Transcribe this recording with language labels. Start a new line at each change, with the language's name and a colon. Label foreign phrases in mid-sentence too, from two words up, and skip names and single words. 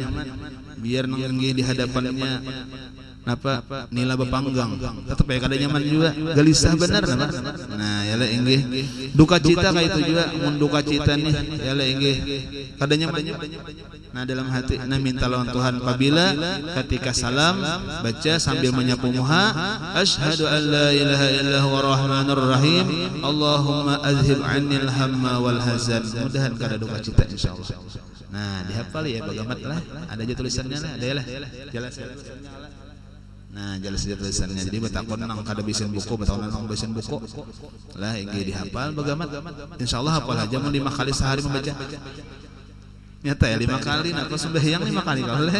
Banjar: Biar nanggi di hadapannya napa nila bepanggang tetap ya kada nyaman juga gelisah benar napa. Nah ya lah inggih duka cita kayak itu juga mun duka cita nih ya lah inggih kada nyaman. Nah dalam hati nah minta lawan Tuhan apabila ketika salam baca sambil menyapu muha
Arabic: أشهد أن لا إله إلا الله الرحمن الرحيم اللهم أذهب عني الهم والحزن.
Banjar: Mudahan kada duka cita insyaallah. Nah dihafal ya bagamat lah ada aja tulisannya lah ada lah jelas. Nah jelas aja tulisannya jadi betakon nang kada bisin buku betakon nang bisin buku lah inggih dihafal bagamat insyaallah hafal aja mun 5 kali sehari membaca nyata ya 5 kali nah kau sembahyang 5 kali boleh.